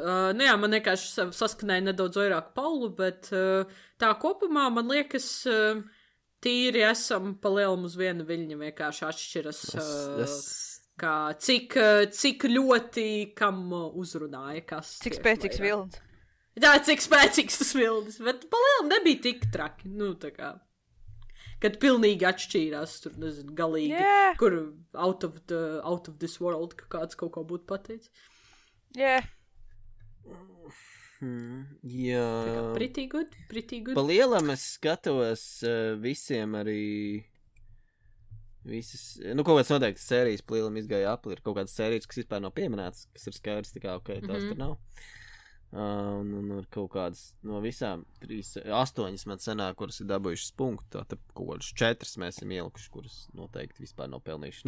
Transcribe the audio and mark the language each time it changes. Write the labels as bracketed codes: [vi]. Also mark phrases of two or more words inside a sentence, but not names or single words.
[lv] Jā, man vienkārši saskanēja nedaudz vairāk Paulu, bet tā kopumā man liekas tīri esam pa lielam uz vienu viļņu, vienkārši atšķiras, kā cik ļoti kam uzrunāja, kas. Cik spēcīgs vilnis. Jā, cik spēcīgs tas vilnis, bet pa lielam nebija tik traki, tā kā. Kad pilnīgi atšķīrās, tur, nezinu, galīgi, kur [en] out of this world, [lv] ka kāds kaut ko būtu pateicis. Jā. Jā. [en] Pretty good. [lv] Pa lielam es skatos visiem arī visas, kaut kāds noteikti sērijas pa lielam izgāja apli, ir kaut kāds sērijas, kas vispār nav pieminēts, kas ir skaidrs, tā kā, tās tur nav. Un kaut kādas no visām 8 man sanāk, kuras ir dabūjušas punktu, tā kaut kādas 4 mēs esam ielikuši, kuras noteikti vispār nav pelnījuši.